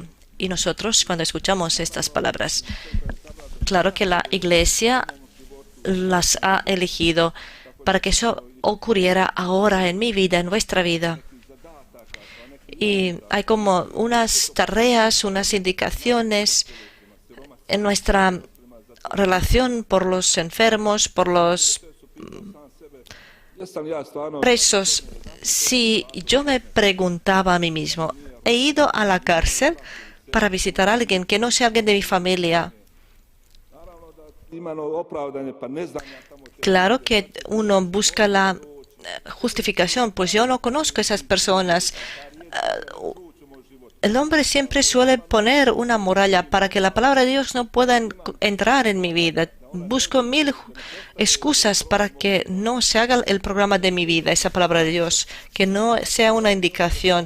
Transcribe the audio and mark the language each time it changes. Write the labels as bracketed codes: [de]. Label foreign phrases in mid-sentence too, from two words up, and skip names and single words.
[es] Y nosotros cuando escuchamos estas palabras, claro que la Iglesia las ha elegido para que eso ocurriera ahora en mi vida, en vuestra vida. Y hay como unas tareas, unas indicaciones en nuestra relación por los enfermos, por los [hr] Jesam ja stvarno [es] presos, si yo me preguntaba a mí mismo, he ido a la cárcel para visitar a alguien que no sea alguien de mi familia. [hr] imano opravdanje, pa ne znam ja tamo [es] Claro que uno busca la justificación, pues yo no conozco a esas personas. El hombre siempre suele poner una muralla para que la palabra de Dios no pueda entrar en mi vida. Busco mil excusas para que no se haga el programa de mi vida, esa palabra de Dios, que no sea una indicación.